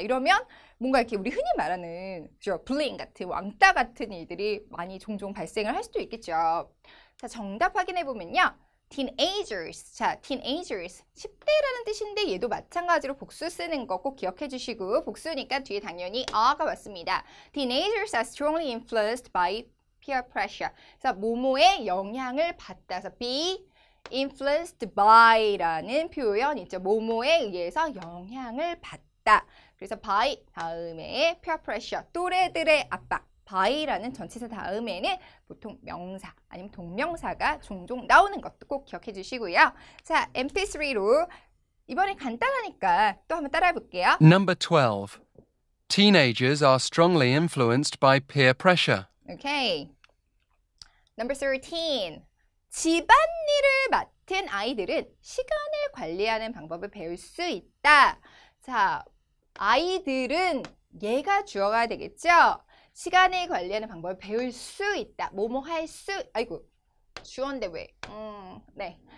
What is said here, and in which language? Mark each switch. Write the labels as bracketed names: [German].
[Korean] 이러면 뭔가 이렇게 우리 흔히 말하는 그죠? 불링 같은 왕따 같은 일들이 많이 종종 발생을 할 수도 있겠죠. 자, 정답 확인해 보면요. teenagers. 자, teenagers. 10대라는 뜻인데 얘도 마찬가지로 복수 쓰는 거 꼭 기억해 주시고 복수니까 뒤에 당연히 are가 왔습니다. [English] Teenagers are strongly influenced by peer pressure. [Korean] 그래서 모모의 영향을 받다. 그래서 be influenced by라는 표현 있죠. 모모에 의해서 영향을 받다. 그래서 by 다음에 peer pressure. 또래들의 압박. by라는 전치사 다음에는 보통 명사 아니면 동명사가 종종 나오는 것도 꼭 기억해 주시고요. 자, MP3로 이번엔 간단하니까 또 한번 따라해 볼게요. [English] Number 12. Teenagers are strongly influenced by peer pressure. 오케이. Number 13. [Korean] 집안일을 맡은 아이들은 시간을 관리하는 방법을 배울 수 있다. 자, 아이들은 얘가 주어가 되겠죠? 시간을 관리하는 방법을 배울 수 있다. 뭐뭐 할 수, 아이고, 주어인데 왜? 네.